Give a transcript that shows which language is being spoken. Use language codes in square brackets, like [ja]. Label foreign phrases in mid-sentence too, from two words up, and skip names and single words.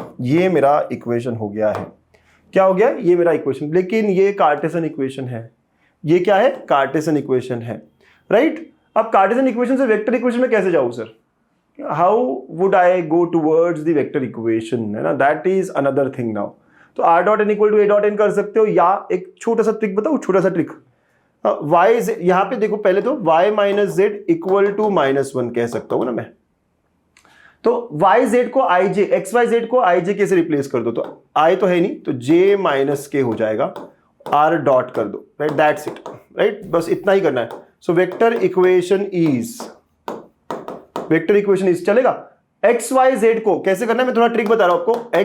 [hi] ये मेरा इक्वेशन हो गया है। क्या हो गया? ये मेरा इक्वेशन। लेकिन ये [en] Cartesian equation [hi] है। ये क्या है? [en] Cartesian equation [hi] है, राइट? अब [en] Cartesian equation [hi] से [en] vector equation [hi] में कैसे जाऊं सर? [en] how would I go towards the vector equation, [hi] है ना? [en] that is another thing now. [hi] तो [en] r dot n equal to a dot n [hi] कर सकते हो, या एक छोटा सा ट्रिक बताओ, छोटा सा ट्रिक। y यहां पे देखो, पहले तो y [en] minus z equal to [hi] -1 कह सकता हूं ना मैं। तो y z को i j, x y z को i j के से रिप्लेस कर दो, तो i तो है नहीं, तो j माइनस k हो जाएगा, r डॉट कर दो, राइट? [en] that's it, right? [hi] बस इतना ही करना है। [en] so vector equation is चलेगा। [hi] एक्स वाई जेड को कैसे करना है, मैं थोड़ा ट्रिक बता रहा हूं आपको।